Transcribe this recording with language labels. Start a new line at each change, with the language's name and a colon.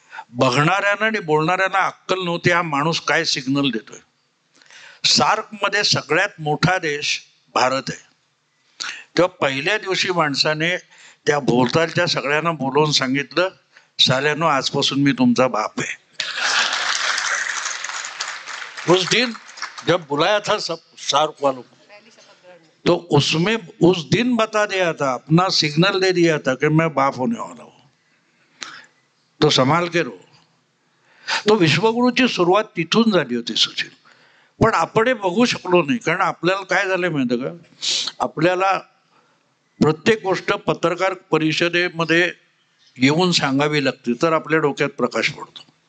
Marathi: बघणाऱ्यांना आणि बोलणाऱ्यांना अक्कल नव्हती, हा माणूस काय सिग्नल देतोय. सार्क मध्ये सगळ्यात मोठा देश भारत आहे. तेव्हा पहिल्या दिवशी माणसाने त्या भोवतालच्या सगळ्यांना बोलवून सांगितलं, साल्यानो आजपासून मी तुमचा बाप है.
Hindi: उस दिन जब बुलाया था सब सार्क वालों को, तो उसमें उस दिन बता दिया था, अपना सिग्नल दे दिया था कि मैं बाप होने वाला हूं, तो संभाल के रहो.
Marathi: तो विश्वगुरूची सुरुवात तिथून झाली होती सुशील. पण आपण हे बघू शकलो नाही, कारण आपल्याला काय झालं माहिती का, आपल्याला प्रत्येक गोष्ट पत्रकार परिषदेमध्ये येऊन सांगावी लागते तर आपल्या डोक्यात प्रकाश पडतो.